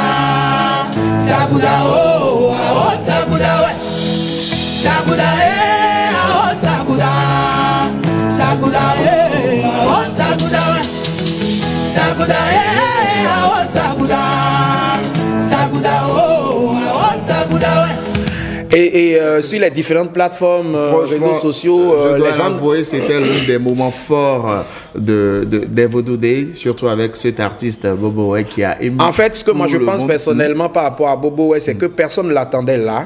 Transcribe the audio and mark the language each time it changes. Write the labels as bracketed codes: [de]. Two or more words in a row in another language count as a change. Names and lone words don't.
[fr] Sakuda aho sakuda we. Sakuda aho sakuda. Sakuda aho sakuda we. Sakuda aho sakuda. Sakuda aho sakuda we. Et sur les différentes plateformes, réseaux sociaux, je dois les gens... avouer, c'était l'un des moments forts des Vodou Day, surtout avec cet artiste Bobo Way qui a ému. En fait, ce que moi je pense personnellement par rapport à Bobo Way, c'est que personne ne l'attendait là.